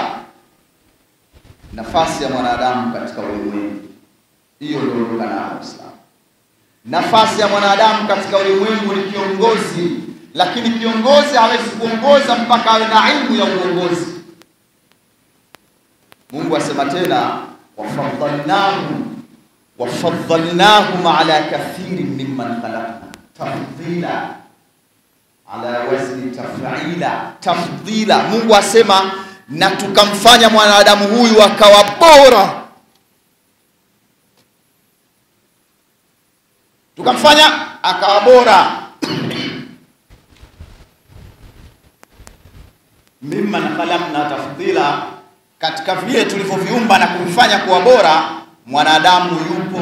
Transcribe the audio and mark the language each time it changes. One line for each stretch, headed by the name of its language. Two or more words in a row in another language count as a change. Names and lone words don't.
Swahili: Nafasi ya mwanadamu katika ulimwengu, hiyo ndio ndoka na Islam. Nafasi ya mwanadamu katika ulimwengu ni kiongozi, lakini kiongozi hawezi kuongoza mpaka awe na elimu ya uongozi. Mungu asema tena,
Arabic: wafadhalnahu وفضلناهم على كثير ممن خلقنا تفضيلا على وزن تفضيلا.
Swahili: Mungu asema na tukamfanya mwanadamu huyu akawa bora, tukamfanya akawa bora
Arabic: ممن خلقنا تفضيلا,
Swahili: katika vile tulivyoviumba na kumfanya kuwa bora mwanadamu yupo.